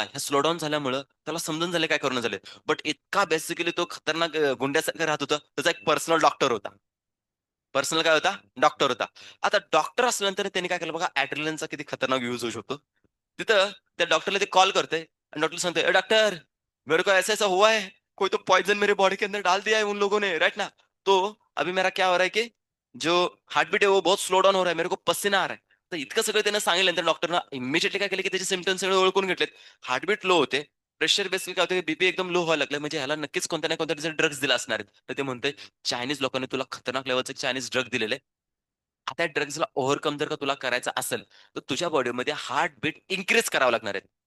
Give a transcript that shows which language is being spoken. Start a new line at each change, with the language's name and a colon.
Marathi: ह्या slow down झाल्यामुळं त्याला समजून झाले काय करणं झाले. बट इतका बेसिकली तो खतरनाक गुंड्यासारखं राहत होता, त्याचा एक पर्सनल डॉक्टर होता. पर्सनल काय होता? डॉक्टर होता. आता डॉक्टर असल्यानंतर त्यांनी काय केलं बघा, ॲड्रेनलिनचा किती खतरनाक यूज होऊ शकतो. तिथं त्या डॉक्टरला ते कॉल करते आणि डॉक्टर सांगते,
Hindi: "ए डॉक्टर, मेरे को ऐसा-ऐसा हुआ है. कोई तो पॉइज़न मेरे बॉडी के अंदर डाल दिया है उन लोगों ने." राइट ना? तो अभी मेरा क्या हो रहा है की जो हार्टबीट है वो बहुत स्लो डाउन हो रहा है. मेरे को पसीना आ रहा है.
Marathi: तर इतकं सगळं त्यानं सांगितल्यानंतर डॉक्टरनं इमिजिएटली काय केलं की त्याचे सिम्प्टम्स सगळे ओळखून घेतलेत. हार्टबीट लो होते. प्रेशर बेसिकली काय होतं, बीपी एकदम लो व्हायला लागलं. म्हणजे ह्याला नक्कीच कोणत्या ना कोणत्या ड्रग्स दिला असणार आहेत. तर ते म्हणते, "चायनीज लोकांनी तुला खतरनाक लेव्हलचे चायनीज ड्रग दिलेले. आता या ड्रग्सला ओव्हरकम जर का तुला करायचं असेल, तर तुझ्या बॉडीमध्ये हार्टबीट इन्क्रीज करावं लागणार आहे."